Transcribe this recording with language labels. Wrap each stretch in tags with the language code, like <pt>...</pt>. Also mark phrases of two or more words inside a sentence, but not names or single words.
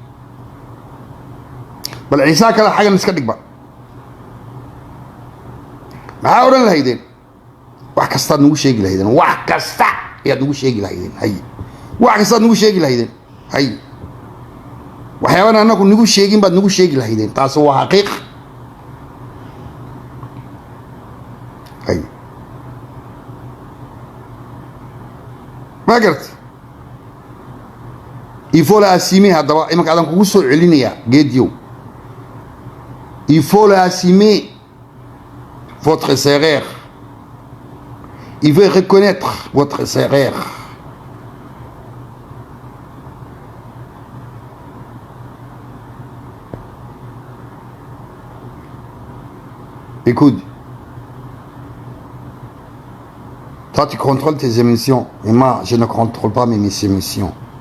<so>bal ciisaa kale xaggan iska dhigba maxaa odhan lahaydeen wax kastaad nagu sheegi lahaydeen wax kasta ayaad nagu sheegi lahaydeen hay wax kastaad nagu sheegi lahaydeen hay waxyaabana annagu nagu sheegin baad nagu sheegi lahaydeen taasi waa xaqiiq hay ma garta</so> <fr>il faut la assumer</fr> <so>haddaba imanka adan kugu soo celinayaa geediyow</so> <fr>il faut la assumer votre erreur. Il veut reconnaître votre erreur. Écoute, toi tu contrôles tes émissions et moi je ne contrôle pas mes émissions.</fr>